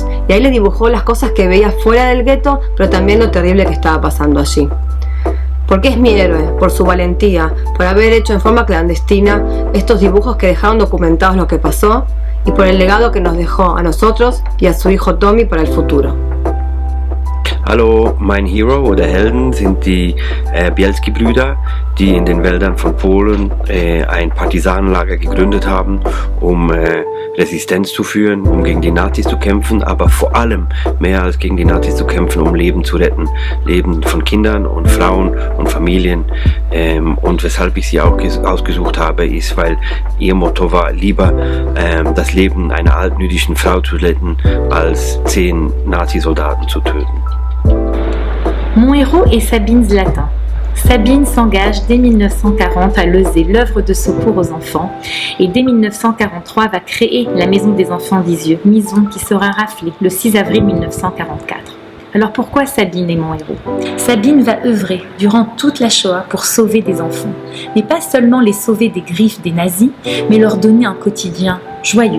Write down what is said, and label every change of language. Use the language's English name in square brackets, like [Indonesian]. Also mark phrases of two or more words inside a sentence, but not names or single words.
[Spanish] Y ahí le dibujó las cosas que veía fuera del gueto, pero también lo terrible que estaba pasando allí. Porque es mi héroe, por su valentía, por haber hecho en forma clandestina estos dibujos que dejaron documentados lo que pasó y por el legado que nos dejó a nosotros y a su hijo Tommy para el futuro. [German] Hallo, mein Hero oder Helden sind die Bielski-Brüder, die in den Wäldern von Polen ein Partisanenlager gegründet haben, um Resistenz zu führen, um gegen die Nazis zu kämpfen, aber vor allem mehr als gegen die Nazis zu kämpfen, um Leben zu retten. Leben von Kindern und Frauen und Familien. Und weshalb ich sie auch ausgesucht habe, ist, weil ihr Motto war, lieber das Leben einer alten jüdischen Frau zu retten, als 10 Nazisoldaten zu töten. [French] Mon héros est Sabine Zlatin. Sabine s'engage dès 1940 à Lezé, l'œuvre de secours aux enfants, et dès 1943 va créer la Maison des Enfants d'Isieux, maison qui sera raflée le 6 avril 1944. Alors pourquoi Sabine est mon héros ? Sabine va œuvrer durant toute la Shoah pour sauver des enfants, mais pas seulement les sauver des griffes des nazis, mais leur donner un quotidien joyeux.